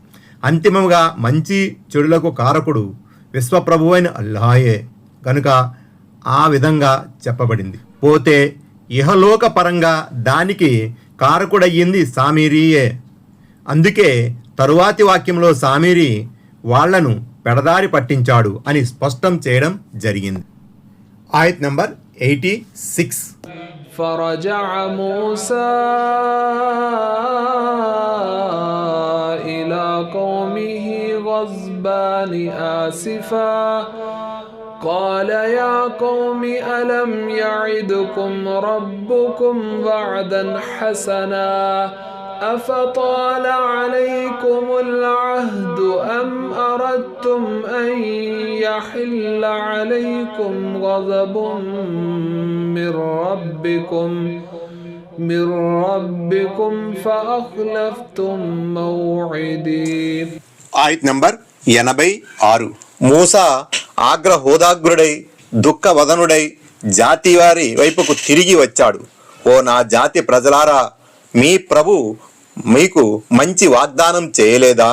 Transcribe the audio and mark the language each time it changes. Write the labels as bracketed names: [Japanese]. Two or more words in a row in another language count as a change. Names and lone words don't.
[Telugu] అంతిమంగా మంచి చెడులకు కారకుడు విశ్వప్రభువైన అల్లాహే కనుక ఆ విధంగా చెప్పబడింది. పోతే ఇహలోక పరంగా దానికి కారకుడయ్యింది సామిరీయే. అందుకే తరువాతి వాక్యంలో సామిరి వాళ్లను పెడదారి పట్టించాడు అని స్పష్టం చేయడం జరిగింది. ఆయత్ నంబర్ 86. [Arabic] فرجع موسى إلى قومه غضبان آسفا قال يا قوم ألم يعدكم ربكم وعدا حسنا أفطال عليكم العهد أم أردتم أن يحل عليكم غضب من ربكم فأخلفتم موعدي. [Telugu] ఆయత్ నంబర్ 86. మూసా ఆగ్రహోదాగ్రుడై దుఃఖవదనుడై జాతివారి వైపుకు తిరిగి వచ్చాడు. ఓ నా జాతి ప్రజలారా, మీ ప్రభు మీకు మంచి వాగ్దానం చేయలేదా?